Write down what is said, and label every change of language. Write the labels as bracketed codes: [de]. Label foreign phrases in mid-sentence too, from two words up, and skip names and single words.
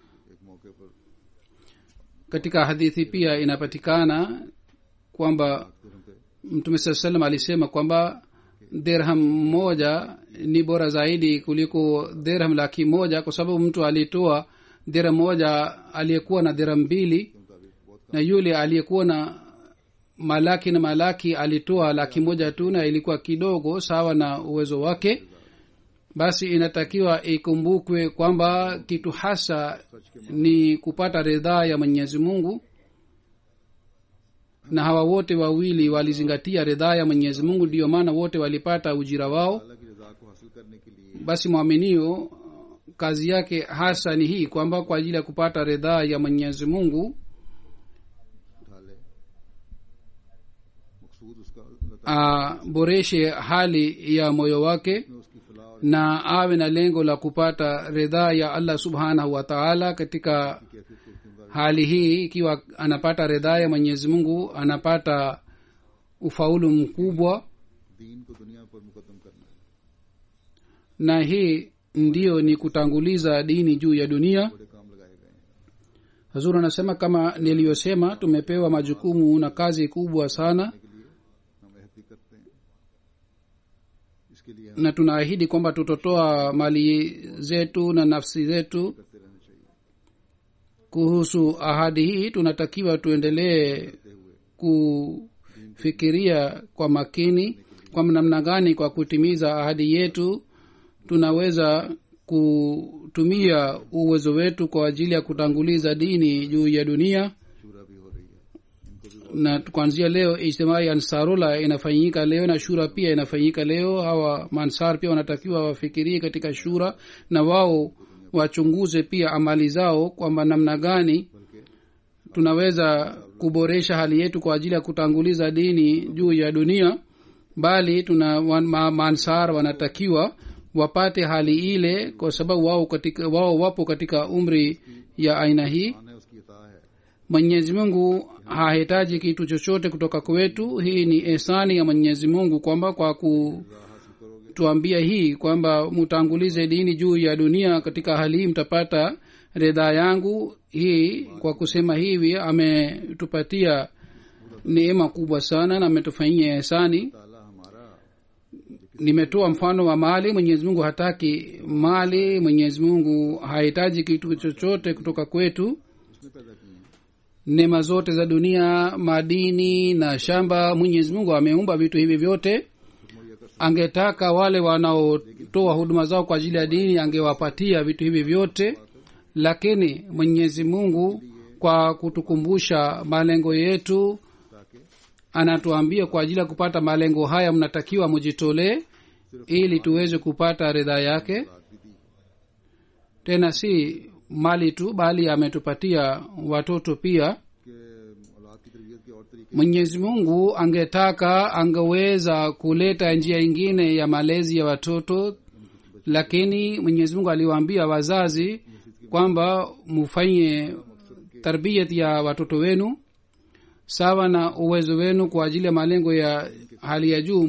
[sw] katika hadithi pia inapatikana kwamba mtume saa salam alisema kwamba dirham moja ni bora zaidi kuliko dirham 100,000, kwa sababu mtu alitoa dirham moja aliyekuwa na dirham 2, na yule aliyekuwa na malaki na malaki alitoa 100,000 tu, na ilikuwa kidogo sawa na uwezo wake. basi inatakiwa ikumbukwe kwamba kitu hasa ni kupata ridhaa ya Mwenyezi Mungu, na hawa wote wawili walizingatia ridhaa ya Mwenyezi Mungu, ndiyo maana wote walipata ujira wao. [ur] اللہ کی رضا کو حاصل کرنے کے لیے [sw] Basi mwaminio kazi yake hasa ni hii kwamba kwa ajili ya kupata ridhaa ya Mwenyezi Mungu [ur] اٹھا لے، مقصود اس کا اللہ تعالیٰ [sw] aboreshe hali ya moyo wake [ur] نے اس کی فلاح اور [sw] na awe na lengo la kupata ridhaa ya Allah [ar] سبحانه وتعالى. [sw] Katika [ur] کیفیت کو اس کے [sw] hali hii, ikiwa anapata ridhaa ya Mwenyezi Mungu, anapata ufaulu mkubwa, [ur] دین کو دنیا پر مقدم کرنا ہے. [sw] na hii ndiyo ni kutanguliza dini juu ya dunia. [ur] بڑے کام لگائے گئے ہیں [sw] Hazur anasema kama niliyosema, tumepewa majukumu na kazi kubwa sana, [ur] کے لیے ہم عہد بھی کرتے ہیں۔ اس کے لیے ہم [sw] na tunaahidi kwamba tutotoa mali zetu na nafsi zetu. [ur] کرتے رہنا چاہیے. [sw] Kuhusu ahadi hii tunatakiwa tuendelee kufikiria kwa makini kwa namna gani kwa kutimiza ahadi yetu tunaweza kutumia uwezo wetu kwa ajili ya kutanguliza dini juu ya dunia. [ur] شوریٰ بھی ہو رہی ہے، ان کو بھی [sw] Na kuanzia leo ijtimai ansarullah inafanyika leo na shura pia inafanyika leo. Hawa mansar pia wanatakiwa wafikirie katika shura, na wao wachunguze pia amali zao kwamba namna gani tunaweza kuboresha hali yetu kwa ajili ya kutanguliza dini juu ya dunia. Bali mansar wanatakiwa wapate hali ile, kwa sababu wao wapo katika umri ya aina hii. [ur] آنا ہے اس کی عطا ہے. [sw] Mwenyezi Mungu hahitaji kitu chochote kutoka kwetu. Hii ni ihsani ya Mwenyezi Mungu kwamba kwa kutuambia hii kwamba mutangulize dini juu ya dunia, katika hali hii mtapata ridhaa yangu. Hii kwa kusema hivi ametupatia neema kubwa sana na ametufanyia ihsani. [ur] تعالیٰ ہمارا [sw] Nimetoa mfano wa mali. Mwenyezi Mungu hataki mali, Mwenyezi Mungu hahitaji kitu chochote kutoka kwetu. [ur] اس نے پیدا کیے ہیں. [sw] Neema zote za dunia, madini na shamba, Mwenyezi Mungu ameumba vitu hivi vyote. Angetaka wale wanaotoa huduma zao kwa ajili ya dini angewapatia vitu hivi vyote, lakini Mwenyezi Mungu kwa kutukumbusha malengo yetu anatuambia kwa ajili ya kupata malengo haya mnatakiwa mujitolee ili tuweze kupata ridhaa yake. Tena si mali tu, bali ametupatia watoto pia. [ur] کہ اولاد کی تربیت کے اور طریقے [sw] Mwenyezi Mungu angetaka angeweza kuleta njia ingine ya malezi ya watoto, lakini Mwenyezi Mungu aliwaambia wazazi kwamba mufanye tarbiyat ya watoto wenu sawa na uwezo wenu kwa ajili ya malengo ya hali ya juu.